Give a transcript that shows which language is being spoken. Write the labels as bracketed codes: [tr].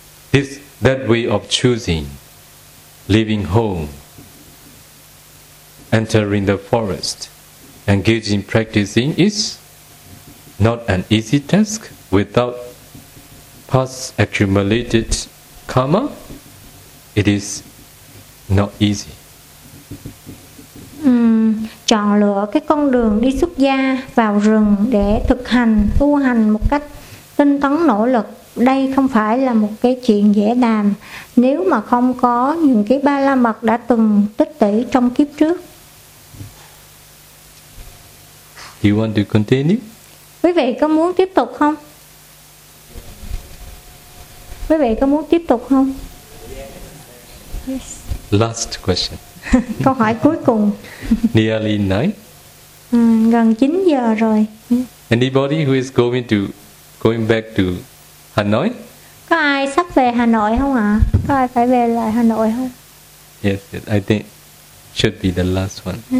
[en] This that way of choosing, leaving home, entering the forest, engaging practicing is not an easy task. Without past accumulated karma, it is not easy. [vi] Chọn lựa cái con đường đi xuất gia vào rừng để thực hành, tu hành một cách tinh tấn nỗ lực. Đây không phải là một cái chuyện dễ làm nếu mà không có những cái ba la mật đã từng tích tỷ trong kiếp trước. [en] Do you want to continue? [vi] Quý vị có muốn tiếp tục không? Quý vị có muốn tiếp tục không? [en] Yes. Last question. [vi] Câu hỏi cuối cùng. [en] Nearly 9. [vi] Gần 9 giờ rồi. [en] Anybody who is going back to Hanoi? [vi] Có ai sắp về Hà Nội không ạ? Có ai phải về lại Hà Nội không? [en] Yes, I think should be the last one.